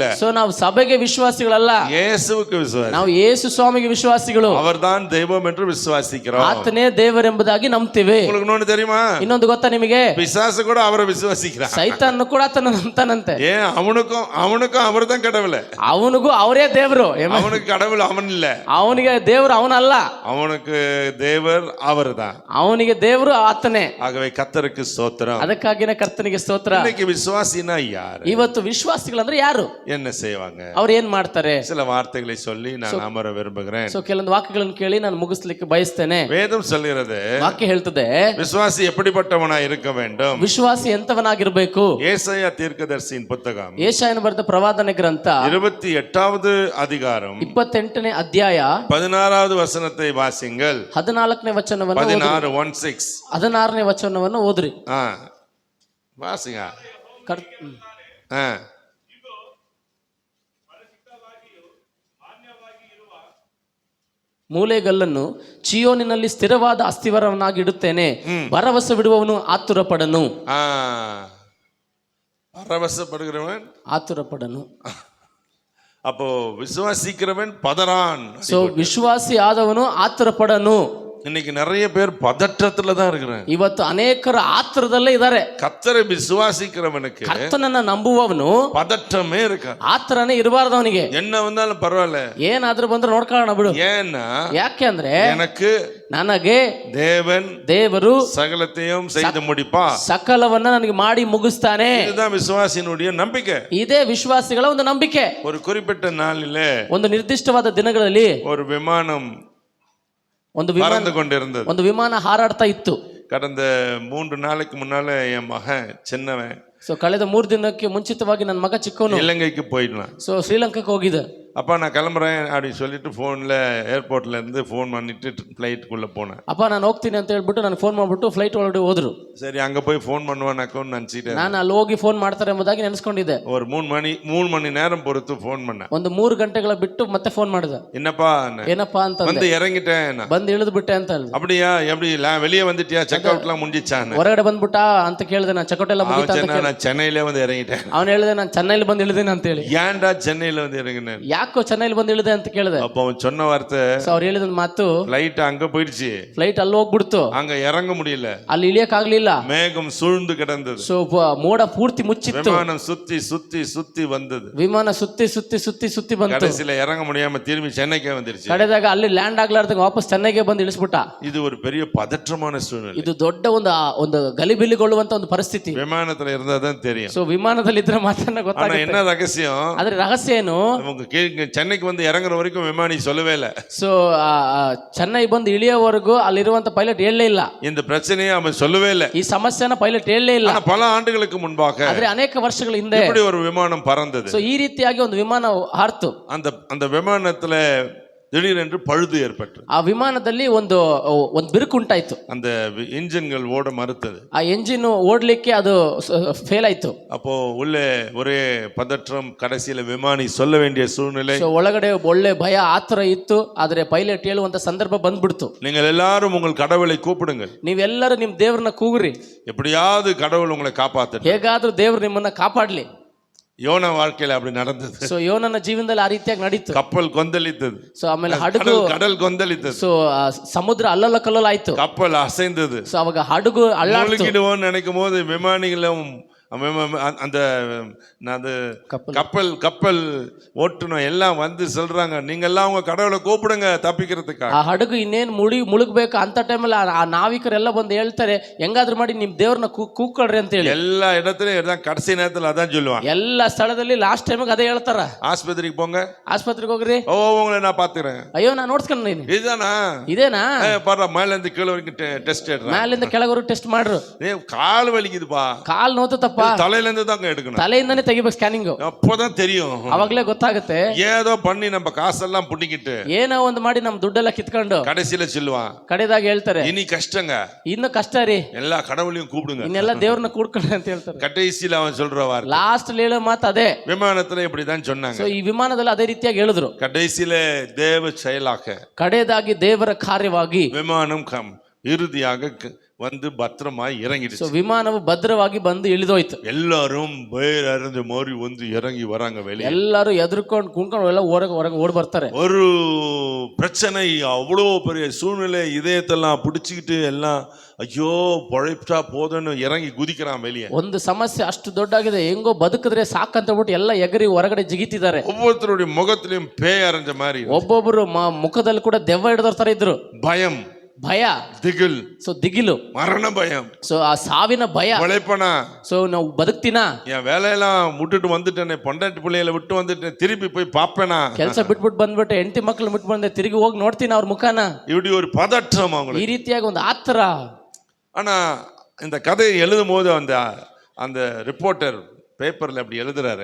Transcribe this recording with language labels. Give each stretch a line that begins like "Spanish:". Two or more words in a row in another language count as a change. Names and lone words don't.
Kannada: ಸೊ ನಾವು ಸಭೆಗೆ ವಿಶ್ವಾಸಿಗಳಲ್ಲ,
Tamil: இயேசுவுக்கு விசுவாசி.
Kannada: ನಾವು ಯೇಸು ಸ್ವಾಮಿಗೆ ವಿಶ್ವಾಸಿಗಳು.
Tamil: அவர்தான் தெய்வம் என்று விசுவாசிக்கிறோம்.
Kannada: ಆತನೇ ದೇವರೆಂಬುದಾಗಿ ನಂಬ್ತೀವಿ.
Tamil: உங்களுக்கு இன்னொன்னு தெரியுமா?
Kannada: ಇನ್ನೊಂದು ಗೊತ್ತಾ ನಿಮಗೆ?
Tamil: பிசாசு கூட அவரை விசுவாசிக்கிறான்.
Kannada: ಸೈತಾನ್ ಕೂಡ ಆತನ ನಂಬ್ತಾನಂತೆ.
Tamil: ஏன்? அவனுக்கும் அவர்தான் கடவுள்.
Kannada: ಅವನಿಗೂ ಅವರೇ ದೇವರು.
Tamil: அவனுக்கு கடவுள் அவன் இல்ல.
Kannada: ಅವನಿಗೆ ದೇವರು ಅವನಲ್ಲ.
Tamil: அவனுக்கு தேவர் அவர்தான்.
Kannada: ಅವನಿಗೆ ದೇವರು ಆತನೇ.
Tamil: ஆகவே கர்த்தருக்கு ஸ்தோத்திரம்.
Kannada: ಅದಕ್ಕಾಗಿನೇ ಕರ್ತನಿಗೆ ಸ್ತೋತ್ರ.
Tamil: இன்னைக்கு விசுவாசினா யார்?
Kannada: ಇವತ್ತು ವಿಶ್ವಾಸಿಗಳಂದ್ರೆ ಯಾರು?
Tamil: என்ன செய்வாங்க?
Kannada: ಅವ್ರು ಏನ್ ಮಾಡ್ತಾರೆ?
Tamil: சில வார்த்தைகளை சொல்லி நான் அமர விரும்புகிறேன்.
Kannada: ಸೊ ಕೆಲವೊಂದು ವಾಕ್ಯಗಳನ್ನು ಕೇಳಿ ನಾನು ಮುಗಿಸ್ಲಿಕ್ಕೆ ಬಯಸ್ತೇನೆ.
Tamil: வேதம் சொல்கிறது,
Kannada: ವಾಕ್ಯ ಹೇಳ್ತದೆ
Tamil: விசுவாசி எப்படிப்பட்டவனா இருக்க வேண்டும்?
Kannada: ವಿಶ್ವಾಸಿ ಎಂತವನಾಗಿರ್ಬೇಕು?
Tamil: ஏசாயா தீர்க்கதரிசியின் புத்தகம்
Kannada: ಯೆಶಾಯನು ಬರೆದ ಪ್ರವಾದನೆ ಗ್ರಂಥ
Tamil: 28வது அதிகாரம்
Kannada: 28ನೇ ಅಧ್ಯಾಯ
Tamil: 16வது வசனத்தை வாசிங்கள்.
Kannada: 14ನೇ ವಚನವನ್ನು 16ನೇ ವಚನವನ್ನು ಓದ್ರಿ.
Tamil: வாசிங்க.
Kannada: ಮೂಲೆಗಲ್ಲನ್ನು ಚಿಯೋನಿನಲ್ಲಿ ಸ್ಥಿರವಾದ ಅಸ್ಥಿವಾರವನ್ನಾಗಿ ಇಡುತ್ತೇನೆ. ಭರವಸೆ ಬಿಡುವವನು ಆತುರಪಡನು.
Tamil: பரவசப்படுகிறவன்
Kannada: ಆತುರಪಡನು.
Tamil: அப்போ விசுவாசிக்கிறவன் பதறான்.
Kannada: ಸೊ ವಿಶ್ವಾಸಿ ಆದವನು ಆತುರಪಡನು.
Tamil: இன்னைக்கு நிறைய பேர் பதற்றத்துல தான் இருக்கிறாங்க.
Kannada: ಇವತ್ತು ಅನೇಕರು ಆತುರದಲ್ಲೇ ಇದ್ದಾರೆ.
Tamil: கர்த்தரை விசுவாசிக்கிறவனுக்கு,
Kannada: ಕರ್ತನನ್ನ ನಂಬುವವನು
Tamil: பதற்றமே இருக்க,
Kannada: ಆತರನೇ ಇರಬಾರ್ದು. ಅವನಿಗೆ
Tamil: என்ன வந்தாலும் பரவாயில்ல,
Kannada: ಏನಾದ್ರೂ ಬಂದ್ರೆ ನೋಡ್ಕೊಳ್ಳೋಣ ಬಿಡು.
Tamil: ஏன்னா
Kannada: ಯಾಕೆ ಅಂದ್ರೆ
Tamil: எனக்கு
Kannada: ನನಗೆ ದೇವರು
Tamil: சகலத்தையும் செய்து முடிப்பா,
Kannada: ಸಕಲವನ್ನ ನನಗೆ ಮಾಡಿ ಮುಗಿಸ್ತಾನೆ.
Tamil: இதுதான் விசுவாசியினுடைய நம்பிக்கை.
Kannada: ಇದೇ ವಿಶ್ವಾಸಿಗಳ ಒಂದು ನಂಬಿಕೆ.
Tamil: ஒரு குறிப்பிட்ட நாளிலே,
Kannada: ಒಂದು ನಿರ್ದಿಷ್ಟವಾದ ದಿನಗಳಲ್ಲಿ
Tamil: ஒரு விமானம்
Kannada: ಒಂದು ವಿಮಾನ ಹಾರಾಡ್ತಾ ಇತ್ತು.
Tamil: கடந்த 3 நாளைக்கு முன்னால என் மகன் சின்னவன்,
Kannada: ಸೊ ಕಳೆದ 3 ದಿನಕ್ಕೆ ಮುಂಚಿತವಾಗಿ ನನ್ನ ಮಗ ಚಿಕ್ಕವನು
Tamil: இலங்கைக்கு போயிடலாம்.
Kannada: ಸೊ ಶ್ರೀಲಂಕಾಕ್ಕೆ ಹೋಗಿದ್ದ.
Tamil: அப்பா நான் கிளம்புறேன் அப்படின்னு சொல்லிட்டு
English: phoneில் airportல
Tamil: இருந்து ஃபோன் பண்ணிட்டு ஃப்ளைட்டுக்குள்ளே போனேன்.
Kannada: ಅಪ್ಪ ನಾನು ಹೋಗ್ತೀನಿ ಅಂತ ಹೇಳ್ಬಿಟ್ಟು ನಾನು ಫೋನ್ ಮಾಡ್ಬಿಟ್ಟು ಫ್ಲೈಟ್ ಒಳಗಡೆ ಹೋದ್ರು.
Tamil: சரி அங்கே போய் ஃபோன் பண்ணுவானாக்கோன்னு நினச்சிட்டேன்.
Kannada: ನಾನು ಅಲ್ಲಿ ಹೋಗಿ ಫೋನ್ ಮಾಡ್ತಾರೆ ಎಂಬುದಾಗಿ ನೆನೆಸ್ಕೊಂಡಿದ್ದೆ.
Tamil: ஒரு 3 மணி நேரம் பொறுத்து ஃபோன் பண்ணேன்.
Kannada: ಒಂದು 3 ಗಂಟೆಗಳ ಬಿಟ್ಟು ಮತ್ತೆ ಫೋನ್ ಮಾಡಿದೆ.
Tamil: என்னப்பா
Kannada: ಏನಪ್ಪಾ ಅಂತ
Tamil: வந்து இறங்கிட்டேன்.
Kannada: ಬಂದು ಇಳಿದು ಬಿಟ್ಟೆ ಅಂತ ಹೇಳಿದೆ.
Tamil: அப்படியா எப்படி வெளியே வந்துட்டியா
English: check outலாம்
Tamil: முடிஞ்சிச்சான்னு.
Kannada: ಹೊರಗಡೆ ಬಂದ್ಬಿಟ್ಟ ಅಂತ ಕೇಳಿದೆ. ನಾನು
English: check out
Kannada: ಎಲ್ಲ ಮುಗಿತಾ ಅಂತ ಕೇಳಿದೆ.
Tamil: நான் சென்னையிலே வந்து இறங்கிட்டேன்.
Kannada: ಅವನು ಹೇಳಿದೆ ನಾನು ಚೆನ್ನೈಲಿ ಬಂದು ಇಳಿದೇನೆ ಅಂತ ಹೇಳಿ.
Tamil: ஏன்டா சென்னையில வந்து இறங்கினேன்?
Kannada: ಯಾಕೋ ಚೆನ್ನೈಲಿ ಬಂದು ಇಳಿದೆ ಅಂತ ಕೇಳಿದೆ.
Tamil: அப்போ அவன் சொன்ன வார்த்தை,
Kannada: ಅವ್ರು ಹೇಳಿದ ಮಾತು,
Tamil: ஃப்ளைட் அங்க போயிடுச்சு,
Kannada: ಫ್ಲೈಟ್ ಅಲ್ಲಿ ಹೋಗ್ಬಿಡ್ತು,
Tamil: அங்க இறங்க முடியல,
Kannada: ಅಲ್ಲಿ ಇಳಿಯಕ್ ಆಗ್ಲಿಲ್ಲ,
Tamil: மேகம் சூழ்ந்து கிடந்தது,
Kannada: ಸೊ ಮೋಡ ಪೂರ್ತಿ ಮುಚ್ಚಿತ್ತು,
Tamil: விமானம் சுத்தி சுத்தி சுத்தி வந்தது,
Kannada: ವಿಮಾನ ಸುತ್ತಿ ಸುತ್ತಿ ಸುತ್ತಿ ಸುತ್ತಿ ಬಂತು,
Tamil: கடைசில இறங்க முடியாம திரும்பி சென்னைக்கே வந்துருச்சு.
Kannada: ಕಡೆದಾಗ ಅಲ್ಲಿ ಲ್ಯಾಂಡ್ ಆಗ್ಲಾರ್ದಂಗ ವಾಪಸ್ ಚೆನ್ನೈಗೆ ಬಂದು ಇಳಿಸ್ಬಿಟ್ಟ.
Tamil: இது ஒரு பெரிய பதற்றமான சூழ்நிலை.
Kannada: ಇದು ದೊಡ್ಡ ಒಂದು ಗಲಿಬಿಲಿಗೊಳ್ಳುವಂತ ಒಂದು ಪರಿಸ್ಥಿತಿ.
Tamil: விமானத்துல இருந்தா தான் தெரியும்.
Kannada: ಸೊ ವಿಮಾನದಲ್ಲಿ ಇದ್ರೆ ಮಾತ್ರ ಗೊತ್ತಾಗುತ್ತೆ.
Tamil: என்ன ரகசியம்?
Kannada: ಆದ್ರೆ ರಹಸ್ಯ ಏನು?
Tamil: சென்னைக்கு வந்து இறங்குற வரைக்கும் விமானி சொல்லவே இல்ல.
Kannada: ಸೊ ಚೆನ್ನೈ ಬಂದು ಇಳಿಯೋವರೆಗೂ ಅಲ್ಲಿರುವಂತ ಪೈಲಟ್ ಹೇಳಲೇ ಇಲ್ಲ.
Tamil: இந்த பிரச்சனையை அவன் சொல்லவே இல்ல.
Kannada: ಈ ಸಮಸ್ಯೆನ ಪೈಲಟ್ ಹೇಳಲೇ ಇಲ್ಲ.
Tamil: பல ஆண்டுகளுக்கு முன்பாக,
Kannada: ಆದ್ರೆ ಅನೇಕ ವರ್ಷಗಳ ಹಿಂದೆ
Tamil: இப்படி ஒரு விமானம் பறந்தது.
Kannada: ಸೊ ಈ ರೀತಿಯಾಗಿ ಒಂದು ವಿಮಾನ ಹಾರ್ತು.
Tamil: அந்த விமானத்துல திடீரென்று பழுது ஏற்பட்டது.
Kannada: ಆ ವಿಮಾನದಲ್ಲಿ ಒಂದು ಬಿರುಕು ಉಂಟಾಯ್ತು.
Tamil: அந்த இன்ஜின்கள் ஓட மறுத்தது.
Kannada: ಆ ಎಂಜಿನ್ ಓಡ್ಲಿಕ್ಕೆ ಅದು ಫೇಲ್ ಆಯ್ತು.
Tamil: அப்போ உள்ளே ஒரೇ பதற்றம், கடைசியில விமானி சொல்ல வேண்டிய சூழ்நிலை.
Kannada: ಒಳಗಡೆ ಒಳ್ಳೆ ಭಯ ಆತರ ಇತ್ತು. ಆದ್ರೆ ಪೈಲಟ್ ಹೇಳುವಂತ ಸಂದರ್ಭ ಬಂದ್ಬಿಡ್ತು.
Tamil: நீங்கள் எல்லாரும் உங்கள் கடவுளை கூப்பிடுங்கள்.
Kannada: ನೀವೆಲ್ಲರೂ ನಿಮ್ ದೇವ್ರನ್ನ ಕೂಗ್ರಿ.
Tamil: எப்படியாவது கடவுள் உங்களை காப்பாத்தட்டும்.
Kannada: ಹೇಗಾದ್ರೂ ದೇವ್ರು ನಿಮ್ಮನ್ನ ಕಾಪಾಡ್ಲಿ.
Tamil: யோனா வாழ்க்கையில அப்படி நடந்தது.
Kannada: ಸೊ ಯೋನನ ಜೀವನದಲ್ಲಿ ಆ ರೀತಿಯಾಗಿ ನಡೀತು.
Tamil: கப்பல் கொந்தளித்தது.
Kannada: ಸೊ ಆಮೇಲೆ ಹಡಗು,
Tamil: கடல் கொந்தளித்தது.
Kannada: ಸೊ ಸಮುದ್ರ ಅಲ್ಲಲ್ಲ ಕಲ್ಲಲ್ಲ ಆಯ್ತು.
Tamil: கப்பல் அசைந்தது.
Kannada: ಸೊ ಅವಾಗ ಹಡಗು ಅಲ್ಲಾಡ್ತು.
Tamil: முழுகிடுவோம்னு நினைக்கும் போது விமானிகளும் அந்த கப்பல் ஓட்டுனோம் எல்லாம் வந்து சொல்றாங்க, நீங்க எல்லாம் உங்க கடவுளை கூப்பிடுங்க தப்பிக்கிறதுக்காக.
Kannada: ಆ ಹಡಗು ಇನ್ನೇನು ಮುಳುಗಬೇಕು ಅಂತ ಟೈಮಲ್ಲಿ ಆ ನಾವಿಕರೆಲ್ಲ ಬಂದು ಹೇಳ್ತಾರೆ, ಹೆಂಗಾದ್ರೂ ಮಾಡಿ ನಿಮ್ ದೇವ್ರನ್ನ ಕೂಗ್ಕೊಳ್ರಿ ಅಂತ ಹೇಳಿ.
Tamil: எல்லா இடத்துலயும் கடைசி நேரத்துல அதான் சொல்லுவாங்க.
Kannada: ಎಲ್ಲ ಸ್ಥಳದಲ್ಲಿ
English: last timeಿಗೆ
Kannada: ಅದೇ ಹೇಳ್ತಾರ.
Tamil: ஆஸ்பத்திரிக்கு போங்க,
Kannada: ಆಸ್ಪತ್ರೆಗೆ ಹೋಗ್ರಿ,
Tamil: உங்களை நான் பாத்துக்கிறேன்.
Kannada: ಅಯ್ಯೋ ನಾನು ನೋಡ್ಸ್ಕೊಂಡ್ತೀನಿ.
Tamil: இதுதானா?
Kannada: ಇದೇನಾ?
Tamil: பாரு மேல இருந்து கீழே வரைக்கும் டெஸ்ட் எடுறேன்.
Kannada: ಮೇಲಿಂದ ಕೆಳಗವರೆಗೂ ಟೆಸ್ಟ್ ಮಾಡ್ರು.
Tamil: கால் வலிக்குதுப்பா,
Kannada: ಕಾಲ್ ನೋತಪ್ಪ,
Tamil: தலையில இருந்து தான் எடுக்கணும்,
Kannada: ತಲೆಯಿಂದಾನೇ ತೆಗಿಬೇಕು ಸ್ಕ್ಯಾನಿಂಗ್.
Tamil: அப்போதான் தெரியும்,
Kannada: ಅವಾಗ್ಲೇ ಗೊತ್ತಾಗುತ್ತೆ.
Tamil: ஏதோ பண்ணி நம்ம காசெல்லாம் புண்டிக்கிட்டு
Kannada: ಏನೋ ಒಂದು ಮಾಡಿ ನಮ್ ದುಡ್ಡೆಲ್ಲ ಕಿತ್ಕೊಂಡು
Tamil: கடைசியில சொல்லுவான்,
Kannada: ಕಡೆದಾಗ ಹೇಳ್ತಾರೆ
Tamil: இனி கஷ்டங்க,
Kannada: ಇನ್ನು ಕಷ್ಟ ರೀ,
Tamil: எல்லா கடவுளையும் கூப்பிடுங்க,
Kannada: ಇನ್ನೆಲ್ಲ ದೇವ್ರನ್ನ ಕೂಡ್ಕೊಳ್ಳಿ ಅಂತ ಹೇಳ್ತಾರೆ.
Tamil: கடைசியில அவன் சொல்ற வார்த்தை,
Kannada: ಲಾಸ್ಟ್ ಹೇಳೋ ಮಾತು ಅದೇ.
Tamil: விமானத்துல இப்படிதான் சொன்னாங்க.
Kannada: ಸೊ ಈ ವಿಮಾನದಲ್ಲಿ ಅದೇ ರೀತಿಯಾಗಿ ಹೇಳಿದ್ರು.
Tamil: கடைசியில தேவ செயலாக,
Kannada: ಕಡೆಯದಾಗಿ ದೇವರ ಕಾರ್ಯವಾಗಿ
Tamil: விமானம் இறுதியாக வந்து பத்திரமாய் இறங்கிடுச்சு.
Kannada: ವಿಮಾನವು ಭದ್ರವಾಗಿ ಬಂದು ಇಳಿದೋಯ್ತು.
Tamil: எல்லாரும் பேய் அரைஞ்ச மாதிரி ஒண்ணு இறங்கி வராங்க வெளியே.
Kannada: ಎಲ್ಲರೂ ಎದುರ್ಕೊಂಡು ಕುಣ್ಕೊಂಡು ಎಲ್ಲ ಹೊರಗೆ ಓಡಿ ಬರ್ತಾರೆ.
Tamil: ஒரு பிரச்சனை, அவ்வளோ பெரிய சூழ்நிலை, இதயத்தெல்லாம் பிடிச்சிக்கிட்டு எல்லாம் ஐயோ பொழைச்சா போதுன்னு இறங்கி குதிக்கிறான் வெளியே.
Kannada: ಒಂದು ಸಮಸ್ಯೆ ಅಷ್ಟು ದೊಡ್ಡಾಗಿದೆ, ಹೆಂಗೋ ಬದುಕಿದ್ರೆ ಸಾಕಂತ ಬಿಟ್ಟು ಎಲ್ಲ ಎಗರಿ ಹೊರಗಡೆ ಜಿಗಿತಿದ್ದಾರೆ.
Tamil: ஒவ்வொருத்தருடைய முகத்திலும் பேய் அரைஞ்ச மாதிரி,
Kannada: ಒಬ್ಬೊಬ್ರು ಮುಖದಲ್ಲಿ ಕೂಡ ದೆವ್ವ ಹಿಡಿದವ್ರ ತರ ಇದ್ರು.
Tamil: பயம்,
Kannada: ಭಯ,
Tamil: திகில்,
Kannada: ಸೊ ದಿಗಿಲು,
Tamil: மரண பயம்,
Kannada: ಸೊ ಆ ಸಾವಿನ ಭಯ,
Tamil: உழைப்பனா,
Kannada: ಸೊ ನಾವು ಬದುಕ್ತಿನಾ,
Tamil: என் வேலையெல்லாம் விட்டுட்டு வந்துட்டேனே, பொண்டாட்டி பிள்ளைகளை விட்டு வந்துட்டேன், திருப்பி போய் பாப்பேனா,
Kannada: ಕೆಲಸ ಬಿಟ್ಬಿಟ್ಟು ಬಂದ್ಬಿಟ್ಟೆ, ಹೆಂಡತಿ ಮಕ್ಕಳು ಬಿಟ್ಟು ಬಂದೆ, ತಿರುಗಿ ಹೋಗಿ ನೋಡ್ತೀನಿ ಅವ್ರ ಮುಖಾನ.
Tamil: இப்படி ஒரு பதற்றம் அவங்களுக்கு.
Kannada: ಈ ರೀತಿಯಾಗಿ ಒಂದು ಆತರ.
Tamil: ஆனா இந்த கதையை எழுதும் போது அந்த
English: reporter paperல
Tamil: அப்படி எழுதுறாரு.